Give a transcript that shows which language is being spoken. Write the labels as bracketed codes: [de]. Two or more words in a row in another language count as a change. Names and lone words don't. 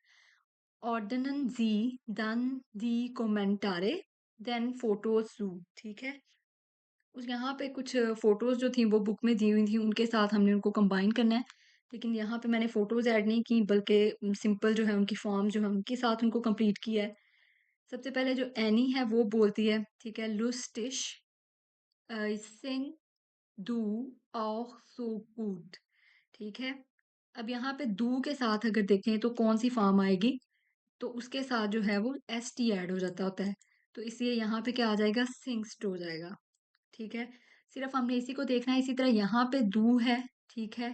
[de] Ordnen Sie dann die Kommentare den Fotos zu, [hi] ठीक है? उस यहाँ पे कुछ फ़ोटोज़ जो थी वो बुक में दी हुई थी, उनके साथ हमने उनको कंबाइन करना है। लेकिन यहाँ पे मैंने फ़ोटोज़ ऐड नहीं की, बल्कि सिंपल जो है उनकी फ़ॉर्म जो है उनके साथ उनको कंप्लीट किया है। सबसे पहले जो एनी है वो बोलती है, ठीक है? [de] "Lustig sind du auch so gut", [hi] ठीक है? अब यहाँ पे "du" के साथ अगर देखें तो कौन-सी फ़ॉर्म आएगी, तो उसके साथ जो है वो एसटी ऐड हो जाता होता है। तो इसलिए यहाँ पे क्या आ जाएगा, सिंग्स्ट हो जाएगा। ठीक है? सिर्फ़ हमने इसी को देखना है, इसी तरह यहाँ पे डू है, ठीक है?